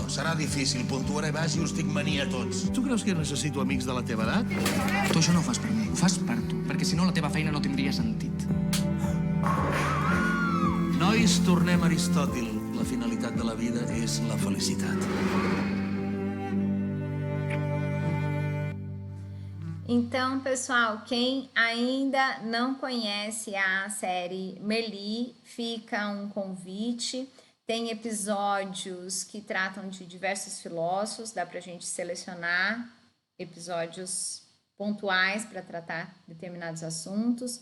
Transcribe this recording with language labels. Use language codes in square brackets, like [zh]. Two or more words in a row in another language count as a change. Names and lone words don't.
[ca] No, serà difícil. Puntuaré baix i us tinc mania a tots. Tu creus que necessito amics de la teva edat? Tu això no ho fas per mi, ho fas per tu, perquè si no la teva feina no tindria sentit. Nois, tornem a Aristòtil. La finalitat de la vida és la felicitat. [pt] Então, pessoal, quem ainda não conhece a série Merli, fica um convite. Tem episódios que tratam de diversos filósofos, dá pra gente selecionar episódios pontuais para tratar determinados assuntos.